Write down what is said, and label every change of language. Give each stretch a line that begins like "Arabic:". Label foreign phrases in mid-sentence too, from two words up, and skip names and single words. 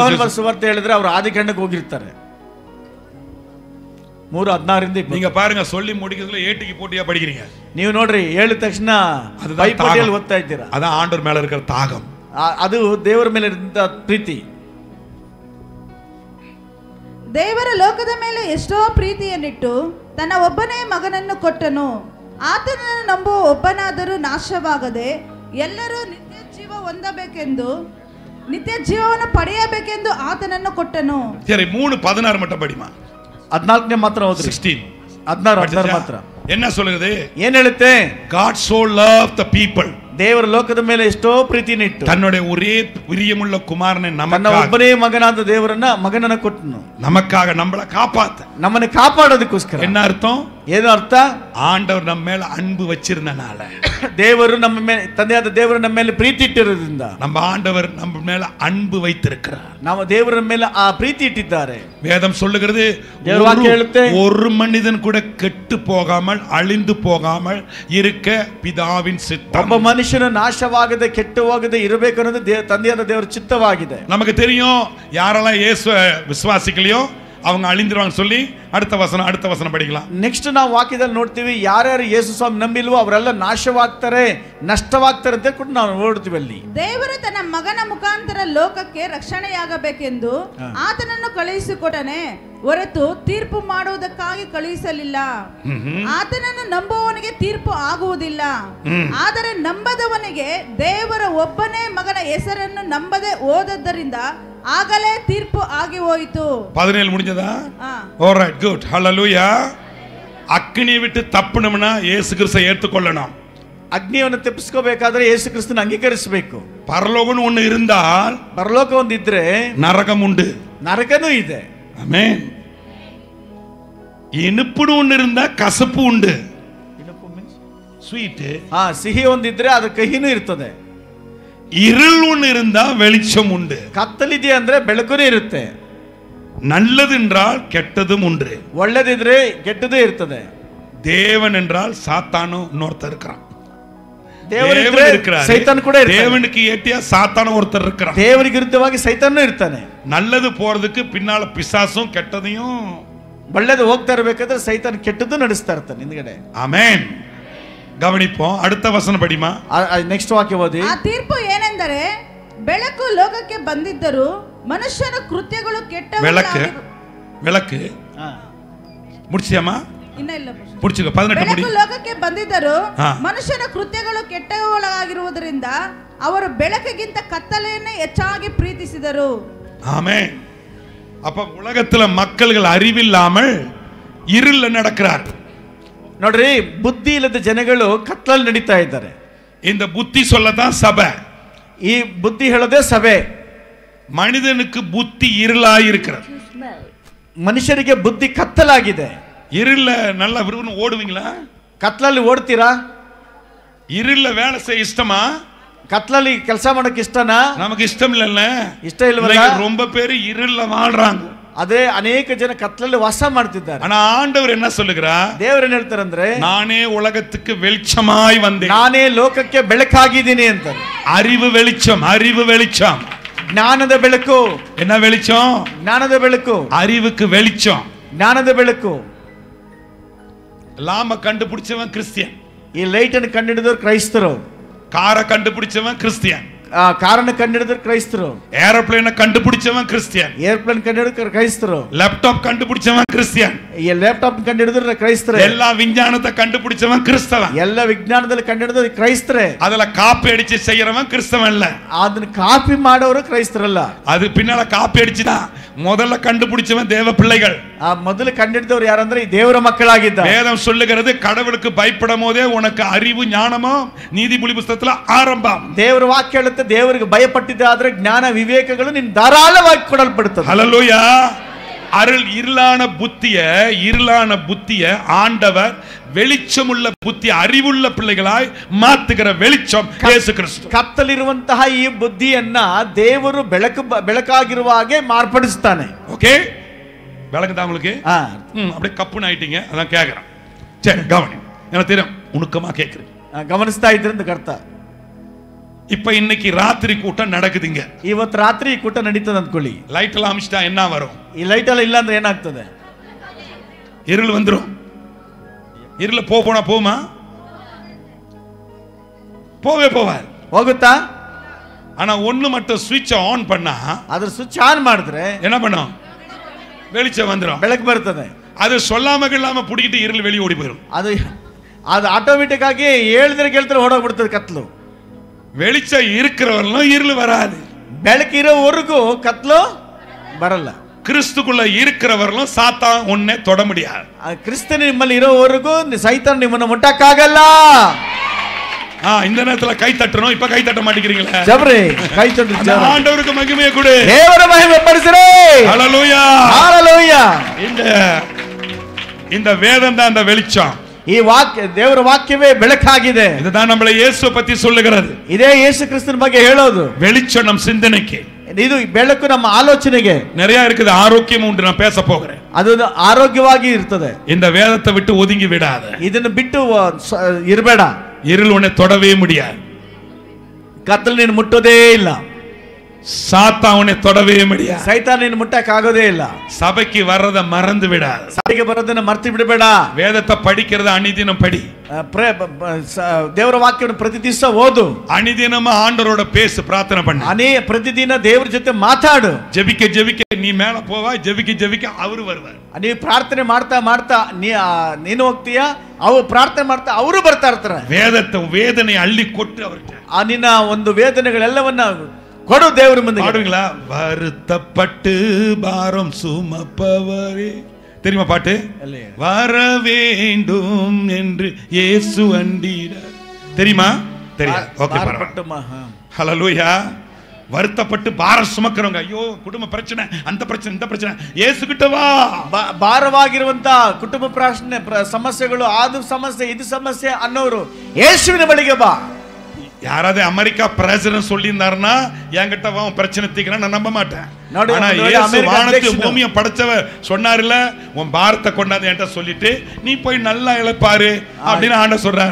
Kannada: ಯೋಹನ ಸುವಾರ್ತೆ ಹೇಳಿದ್ರೆ ಅವರು ಆದಿಕಾಂಡಕ್ಕೆ ಹೋಗಿರ್ತಾರೆ. 3:16ರಿಂದ 20.
Tamil: நீங்க பாருங்க, சொல்லி முடிக்கிறதுல ஏட்டிக்கு போட்டியா படிக்கிறீங்க.
Kannada: ನೀವು ನೋಡ್ರಿ, ಹೇಳಿದ ತಕ್ಷಣ ಪೈಪೋಟಿಯಲ್ಲಿ ಓದ್ತಾ ಇದ್ದೀರಾ.
Tamil: அதான் ஆண்டவர் மேல இருக்கிற தாகம்.
Kannada: ಅದು ದೇವರ ಮೇಲೆ ಇದ್ದ ಪ್ರೀತಿ. ದೇವರ ಲೋಕದ ಮೇಲೆ ಎಷ್ಟೋ ಪ್ರೀತಿಯನ್ನಿಟ್ಟು ತನ್ನ ಒಬ್ಬನೇ ಮಗನನ್ನು ಕೊಟ್ಟನು. ಆತನನ್ನು ನಂಬುವ ಒಬ್ಬನಾದರೂ ನಾಶವಾಗದೆ ಎಲ್ಲರೂ ನಿತ್ಯ ಜೀವ ಹೊಂದಬೇಕೆಂದು, ನಿತ್ಯ ಜೀವವನ್ನು ಪಡೆಯಬೇಕೆಂದು ಆತನನ್ನು ಕೊಟ್ಟನು.
Tamil: சரி, 3:16 மட்டும் படிமா.
Kannada: 14ನೇ ಮಾತ್ರ ಓದ್ರಿ. 16 ಮಾತ್ರ.
Tamil: என்ன சொல்லுது?
Kannada: ಏನ್ ಹೇಳುತ್ತೆ?
English: God so loved the people.
Kannada: ದೇವರ ಲೋಕದ ಮೇಲೆ ಎಷ್ಟೋ ಪ್ರೀತಿಯನ್ನು ಇಟ್ಟು
Tamil: தன்னுடைய ஒரே பிரியமுள்ள குமாரனை
Kannada: ತನ್ನ ಒಬ್ಬನೇ ಮಗನಾದ ಮಗನನ್ನ ಕೊಟ್ಟನು.
Tamil: நமக்காக நம்மளை காப்பாத்த,
Kannada: ನಮ್ಮನ್ನು ಕಾಪಾಡೋದಕ್ಕೋಸ್ಕರ.
Tamil: என்ன அர்த்தம்?
Kannada: ಏನು ಅರ್ಥ?
Tamil: ஆண்டவர் நம்ம மேல அன்பு வச்சிருந்தனால,
Kannada: ದೇವರು ನಮ್ಮ ಮೇಲೆ, ತಂದೆಯಾದ ದೇವರು ನಮ್ಮ ಮೇಲೆ ಪ್ರೀತಿ ಇಟ್ಟಿರೋದ್ರಿಂದ,
Tamil: நம்ம ஆண்டவர் நம்ம மேல அன்பு வைத்திருக்கிறார்.
Kannada: ನಾವು ದೇವರ ಮೇಲೆ ಆ ಪ್ರೀತಿ ಇಟ್ಟಿದ್ದಾರೆ.
Tamil: வேதம் சொல்லுகிறது, ஒரு மனிதன் கூட கெட்டு போகாமல் அழிந்து போகாமல் இருக்க பிதாவின் சித்தம்.
Kannada: ಒಬ್ಬ ಮನುಷ್ಯನು ನಾಶವಾಗದೆ ಕೆಟ್ಟು ಹೋಗದೆ ಇರಬೇಕು ಅನ್ನೋದು ತಂದೆಯಾದ ದೇವರ ಚಿತ್ತವಾಗಿದೆ.
Tamil: நமக்கு தெரியும், யாரெல்லாம் இயேசு விசுவாசிக்கலையோ அவங்க அழிந்துருவாங்க சொல்லி அடுத்த வசனம் படிக்கலாம்.
Kannada: ನೆಕ್ಸ್ಟ್ ನಾವು ವಾಕ್ಯದಲ್ಲಿ ನೋಡ್ತೀವಿ, ಯಾರ್ಯಾರು ಯೇಸು ಸ್ವಾಮಿ ನಂಬಿಲ್ವೋ ಅವರೆಲ್ಲ ನಾಶವಾಗ್ತಾರೆ, ನಷ್ಟವಾಗ್ತಾರೆ ಅಂತ ಕೂಡ ನಾವು ನೋಡ್ತೀವಿ. ಅಲ್ಲಿ ದೇವರು ತನ್ನ ಮಗನ ಮುಖಾಂತರ ಲೋಕಕ್ಕೆ ರಕ್ಷಣೆಯಾಗಬೇಕೆಂದು ಆತನನ್ನು ಕಳುಹಿಸಿಕೊಟ್ಟನೆ ಹೊರತು ತೀರ್ಪು ಮಾಡುವುದಕ್ಕಾಗಿ ಕಳುಹಿಸಲಿಲ್ಲ. ಆತನನ್ನು ನಂಬುವವನಿಗೆ ತೀರ್ಪು ಆಗುವುದಿಲ್ಲ. ಆದರೆ ನಂಬದವನಿಗೆ ದೇವರ ಒಬ್ಬನೇ ಮಗನ ಹೆಸರನ್ನು ನಂಬದೆ ಹೋದದ್ದರಿಂದ ಆಗಲೇ ತೀರ್ಪು ಆಗಿ ಹೋಯಿತು.
Tamil: 17 முடிஞ்சதா? ஆல்ரைட், குட், ஹalleluya. அக்னியை விட்டு தப்பணும்னா இயேசு கிறிஸ்துவை ஏற்றுக்கொள்ளணும்.
Kannada: ಅಗ್ನಿಯನ್ನು ತಪ್ಪಿಸ್ಕೋಬೇಕಾದ್ರೆ ಯೇಸು ಕ್ರಿಸ್ತನ ಅಂಗೀಕರಿಸಬೇಕು.
Tamil: பரலோகம் ஒன்னு இருந்தால்,
Kannada: ಪರಲೋಕ ಒಂದಿದ್ರೆ
Tamil: நரகம் உண்டு,
Kannada: ನರಕನೂ ಇದೆ.
Tamil: ஆமென். இனிப்புடு ஒன்னு இருந்தா கசப்பு உண்டு. ஸ்வீட்,
Kannada: ಸಿಹಿ ಒಂದಿದ್ರೆ ಅದು ಕಹಿನೂ ಇರ್ತದೆ.
Tamil: இருள் ஒன்னு இருந்தா வெளிச்சம் உண்டு.
Kannada: ಕತ್ತಲಿದೆ ಅಂದ್ರೆ ಬೆಳಕುನೇ ಇರುತ್ತೆ.
Tamil: நல்லது என்றால் கெட்டதும் உண்டு.
Kannada: ಒಳ್ಳೆದಿದ್ರೆ ಕೆಟ್ಟದೇ ಇರ್ತದೆ.
Tamil: தேவன் என்றால் சாத்தானும் இன்னொருத்தர் இருக்கிறான்.
Kannada: ದೇವರಿದ್ರೆ ಸೈತಾನ್ ಕೂಡ ಇರ್ತಾನೆ.
Tamil: தேவனுக்கு ஏட்டியா சாத்தானும் ஒருத்தர் இருக்கிறான்.
Kannada: ದೇವರಿಗೆ ವಿರುದ್ಧವಾಗಿ ಸೈತಾನೂ ಇರ್ತಾನೆ.
Tamil: நல்லது போறதுக்கு பின்னால பிசாசும் கெட்டதையும்,
Kannada: ಒಳ್ಳೆದು ಹೋಗ್ತಾ ಇರಬೇಕಾದ್ರೆ ಸೈತಾನ್ ಕೆಟ್ಟದ್ದು ನಡೆಸ್ತಾ ಇರ್ತಾನೆ ಹಿಂದ್ಗಡೆ. ಆಮೆನ್. ಗಮನಿಪೋம்.
Tamil: அடுத்த வசனம் படிமா.
Kannada: ನೆಕ್ಸ್ಟ್ ವಾಕ್ಯ ಓದಿ. ಆ ತೀರ್ಪು ಏನೆಂದರೆ, ಬೆಳಕು ಲೋಕಕ್ಕೆ ಬಂದಿದ್ದರೂ ಮನುಷ್ಯನ ಕೃತ್ಯಗಳು
Tamil: விளக்கு முடிச்சியாமா?
Kannada: ಇನ್ನ ಇಲ್ಲ,
Tamil: முடிச்சுக்க. 18 முடி.
Kannada: ಬೆಳಕು ಲೋಕಕ್ಕೆ ಬಂದಿದ್ದರೂ ಮನುಷ್ಯನ ಕೃತ್ಯಗಳು ಕೆಟ್ಟವುಗಳಾಗಿರುವುದರಿಂದ ಅವರು ಬೆಳಕಿಗಿಂತ ಕತ್ತಲೆಯನ್ನೇ ಹೆಚ್ಚಾಗಿ ಪ್ರೀತಿಸಿದರು.
Tamil: ஆமென். அப்ப உலகத்துல மக்கள்கள் அறிவில்லாமல் இருள்ல நடக்கிறார்கள்.
Kannada: ನೋಡ್ರಿ, ಬುದ್ಧಿ ಇಲ್ಲದ ಜನಗಳು ಕತ್ತಲಲ್ಲಿ ನಡೀತಾ ಇದ್ದಾರೆ.
Tamil: இந்த புத்தி சொல்லதான் சபை.
Kannada: ಈ ಬುದ್ಧಿ ಹೇಳೋದೇ ಸಭೆ.
Tamil: மனிதனுக்கு புத்தி இருளாயிருக்கிறது.
Kannada: ಮನುಷ್ಯರಿಗೆ ಬುದ್ಧಿ ಕತ್ತಲಾಗಿದೆ.
Tamil: இருள நல்லா விரும்பி ஓடுவீங்களா?
Kannada: ಕತ್ತಲಲ್ಲಿ ಓಡ್ತೀರಾ?
Tamil: இருள வேலை செய்ய இஷ்டமா?
Kannada: ಕತ್ತಲಲ್ಲಿ ಕೆಲಸ ಮಾಡಕ್ಕೆ ಇಷ್ಟನಾ?
Tamil: நமக்கு இஷ்டம் இல்லல்ல.
Kannada: ಇಷ್ಟ ಇಲ್ವಲ್ಲ?
Tamil: ரொம்ப பேர் இருள வாழ்றாங்க.
Kannada: ಅದೇ ಅನೇಕ ಜನ ಕತ್ತಲಲ್ಲಿ ವಾಸ ಮಾಡ್ತಿದ್ದಾರೆ.
Tamil: ஆனா ஆண்டவர் என்ன சொல்லுகிறார்?
Kannada: ದೇವರು ಏನು ಹೇಳ್ತಾರೆ ಅಂದ್ರೆ,
Tamil: நானே உலகத்துக்கு வெளிச்சமாய் வந்தேன்.
Kannada: ನಾನೇ ಲೋಕಕ್ಕೆ ಬೆಳಕಾಗಿದ್ದೀನಿ ಅಂತಾರೆ.
Tamil: அறிவு வெளிச்சம், அறிவு வெளிச்சம்.
Kannada: ಜ್ಞಾನದ ಬೆಳಕು.
Tamil: என்ன வெளிச்சம்?
Kannada: ಜ್ಞಾನದ ಬೆಳಕು.
Tamil: அறிவுக்கு வெளிச்சம்.
Kannada: ಜ್ಞಾನದ ಬೆಳಕು.
Tamil: லாம கண்டுபிடிச்சவன் கிறிஸ்டியன்.
Kannada: ಈ ಲೈಟ್ ಅನ್ನು ಕಂಡುಹಿಡಿದವರು ಕ್ರೈಸ್ತರು.
Tamil: காரை கண்டுபிடிச்சவன் கிறிஸ்டியன்.
Kannada: ಕಾರನ್ನು ಕಂಡುಹಿಡಿದವರು ಕ್ರೈಸ್ತರು.
Tamil: ஏரோப்ளேனை கண்டுபிடிச்சவன் கிறிஸ்டியன்.
Kannada: ಏರ್ಪ್ಲೇನ್ ಕಂಡುಹಿಡಿದವರು ಕ್ರೈಸ್ತರು.
Tamil: லேப்டாப் கண்டுபிடிச்சவன் கிறிஸ்டியன்.
Kannada: ಈ ಲ್ಯಾಪ್ಟಾಪ್ ಕಂಡುಹಿಡಿದವರು ಕ್ರೈಸ್ತರು.
Tamil: எல்லா விஞ்ஞானத்தை கண்டுபிடிச்சவன் கிறிஸ்தவன்.
Kannada: ಎಲ್ಲ ವಿಜ್ಞಾನದಲ್ಲಿ ಕಂಡುಹಿಡಿದವರು ಕ್ರೈಸ್ತರೇ.
Tamil: அதுல காப்பி அடிச்சு செய்யறவன் கிறிஸ்தவன் இல்ல.
Kannada: ಅದನ್ನ ಕಾಪಿ ಮಾಡೋರು ಕ್ರೈಸ್ತರಲ್ಲ.
Tamil: அது பின்னால காப்பி அடிச்சுதான் முதல்ல கண்டுபிடிச்சவன் தேவ பிள்ளைகள்.
Kannada: ಮೊದಲು ಕಂಡುಹಿಡಿದವರು ಯಾರಂದ್ರೆ ಈ ದೇವರ ಮಕ್ಕಳಾಗಿದ್ದಾರೆ.
Tamil: வேதம் சொல்லுகிறது கடவுளுக்கு பயப்படும் போதே உனக்கு அறிவு ஞானமும் நீதிமொழி புத்தகத்துல ஆரம்பம்.
Kannada: ದೇವರ ವಾಕ್ಯ ಹೇಳುತ್ತೆ ದೇವರಿಗೆ ಭಯಪಟ್ಟಿದ್ದಾದ್ರೆ ಜ್ಞಾನ ವಿವೇಕಗಳು ನಿನ್ನ ಧಾರಾಳವಾಗಿ ಕೊಡಲ್ಪಡುತ್ತದೆ.
Tamil: ஹல்லேலூயா. அருள் இருளான புத்திய ஆண்டவர் வெளிச்சமுள்ள புத்தி அறிவுள்ள பிள்ளைகளாய் மாத்துகிற வெளிச்சம் இயேசு கிறிஸ்து.
Kannada: ಕತ್ತಲಿರುವಂತಹ ಈ ಬುದ್ಧಿಯನ್ನ ದೇವರು ಬೆಳಕಾಗಿರುವ ಹಾಗೆ ಮಾರ್ಪಡಿಸ್ತಾನೆ.
Tamil: ஓகே, விளங்குதா உங்களுக்கு? அப்படியே கப்புன்னு ஆயிட்டீங்க, அதான் கேக்குறேன். சரி கவனி, எனக்கு தெரியும் உணுக்கமா கேக்குறேன்.
Kannada: ಗಮನಿಸ್ತಾ ಇದ್ರೆ ಅಂತ ಅರ್ಥ.
Tamil: இப்ப இன்னைக்கு ராத்திரி கூட்டம் நடக்குதுங்க.
Kannada: ಇವತ್ತು ರಾತ್ರಿ ಈ ಕೂಟ ನಡೀತದೆ ಅಂದ್ಕೊಳ್ಳಿ. ಲೈಟ್ ಎಲ್ಲ ಅಮಿಸ್ತಾ
Tamil: என்ன வரும்?
Kannada: ಈ ಲೈಟ್ ಎಲ್ಲ ಇಲ್ಲ ಅಂದ್ರೆ ಏನಾಗ್ತದೆ?
Tamil: இருள் வந்துரும். இருள போனா போமா? போவாது.
Kannada: ಹೋಗುತ್ತಾ?
Tamil: ஆனா ஒண்ணு மட்டும்
English: switch on
Tamil: பண்ணா,
Kannada: ಅದ್ರ
English: switch on
Kannada: ಮಾಡಿದ್ರೆ
Tamil: என்ன பண்ணும்? வெளிச்சம் வந்துரும்,
Kannada: ಬೆಳಕು ಬರ್ತದೆ.
Tamil: அது சொல்லாம இல்லாம புடிக்கிட்டு இருள் வெளிய ஓடி போயிடும்.
Kannada: ಅದು ಆಟೋಮೆಟಿಕ್ ಆಗಿ ಹೇಳಿದ್ರೆ ಕೇಳ್ತಾರೆ ಓಡೋಗ್ಬಿಡ್ತದೆ ಕತ್ಲು.
Tamil: வெளிச்சம் இருக்கிறவர்களும் இருள் வராது.
Kannada: ಬೆಳಕಿರೋವರೆಗೂ ಕತ್ಲು ಬರಲ್ಲ.
Tamil: கிறிஸ்துக்குள்ள இருக்கிறவர்களும் சாத்தான் உன்னை தொட முடியாது.
Kannada: ಕ್ರಿಸ್ತನ ನಿಮ್ಮಲ್ಲಿ ಇರೋವರೆಗೂ ಸೈತಾನ್ ನಿಮ್ಮನ್ನು ಮುಟ್ಟಕ್ಕಾಗಲ್ಲ.
Tamil: இந்த நேரத்துல கை தட்டணும். இப்ப கை தட்ட மாட்டேங்கிறீங்களா? ஜபரே கை தட்டு. ஆண்டவருக்கு மகிமையை கொடு. தேவர மகிமை பரிசுரே. ஹல்லேலூயா. ஹல்லேலூயா. இந்த வேதம் தான் அந்த வெளிச்சம்.
Kannada: ಈ ವಾಕ್ಯ ದೇವರ ವಾಕ್ಯವೇ ಬೆಳಕಾಗಿದೆ.
Tamil: இதுதான் நம்மள இயேசு பத்தி சொல்லுகிறது.
Kannada: ಇದೇ ಯೇಸು ಕ್ರಿಸ್ತನ ಬಗ್ಗೆ ಹೇಳೋದು.
Tamil: வெளிச்சம் நம் சிந்தனைக்கு,
Kannada: ಇದು ಬೆಳಕು ನಮ್ಮ ಆಲೋಚನೆಗೆ.
Tamil: நிறைய இருக்குது. ஆரோக்கியம் உண்டு, நான் பேச போகிறேன்.
Kannada: ಅದು ಆರೋಗ್ಯವಾಗಿ ಇರ್ತದೆ.
Tamil: இந்த வேதத்தை விட்டு ஒதுங்கி விடாத.
Kannada: ಇದನ್ನು ಬಿಟ್ಟು ಇರಬೇಡ.
Tamil: இருள் உன்னை தொடவே முடியாது.
Kannada: ಕತ್ತಲು ನೀನು ಮುಟ್ಟೋದೇ ಇಲ್ಲ.
Tamil: சாத்தான் உன்னை தொடவே முடியாது.
Kannada: ಸೈತಾನ್ ನೀನು ಮುಟ್ಟಕ್ಕಾಗೋದೇ ಇಲ್ಲ.
Tamil: சபைக்கு வர்றத மறந்து விடாத.
Kannada: ಸಭೆಗೆ ಬರೋದನ್ನ ಮರ್ತು ಬಿಡಬೇಡ.
Tamil: வேதத்தை படிக்கிறத அனிதினம் படி.
Kannada: ದೇವರ ವಾಕ್ಯವನ್ನು ಪ್ರತಿ ದಿವಸ ಓದು.
Tamil: அனிதினமா ஆண்டவரோட பேசு, பிரார்த்தனை பண்ணு.
Kannada: ಪ್ರತಿದಿನ ದೇವರ ಜೊತೆ ಮಾತಾಡು.
Tamil: ஜெபிக்க நீ மேல போவா, ஜெபிக்க ಅವರು வருவார்.
Kannada: ನೀವು ಪ್ರಾರ್ಥನೆ ಮಾಡ್ತಾ ನೀನು ಹೋಗ್ತೀಯಾ, ಅವರು ಪ್ರಾರ್ಥನೆ ಮಾಡ್ತಾ ಅವರು ಬರ್ತಾ ಇರ್ತಾರೆ.
Tamil: வேதனை அள்ளி கொட்டு அவர்கிட்ட.
Kannada: ನಿನ್ನ ಒಂದು ವೇದನೆಗಳೆಲ್ಲವನ್ನ ಕೊಡು ದೇವರ ಮುಂದೆ.
Tamil: பாடுவீங்களா? வருத்தப்பட்டு பாரம் சுமப்பவரே, தெரியுமா பாட்டு? வர வேண்டும் என்று இயேசு அண்டினார். தெரியுமா? தெரியும். ஓகே, பரவாயில்லை. ஹல்லேலூயா. வருத்தப்பட்டு பாரம் சுமக்கிறவங்க, ஐயோ குடும்ப பிரச்சனை, அந்த பிரச்சனை, இந்த பிரச்சனை, இயேசு கிட்ட வா.
Kannada: ಭಾರವಾಗಿರುವಂತ ಕುಟುಂಬ ಸಮಸ್ಯೆಗಳು, ಅದು ಸಮಸ್ಯೆ, ಇದು ಸಮಸ್ಯೆ ಅನ್ನೋರು ಯೇಸುವಿನ ಬಳಿಗೆ ಬಾ.
Tamil: யாராவது அமெரிக்கா பிரசிடென்ட் சொல்லியிருந்தாருன்னா என்கிட்ட வா, பிரச்சனை தீர்க்கணும், நான் நம்ப மாட்டேன். ஆனா இயேசு வானத்து பூமியை படைச்சவர் சொன்னார்ல, உன் பாரத்தை கொண்டாந்து என்கிட்ட சொல்லிட்டு நீ போய் நல்லா இழப்பாரு அப்படின்னு ஆண்டவர் சொல்றார்.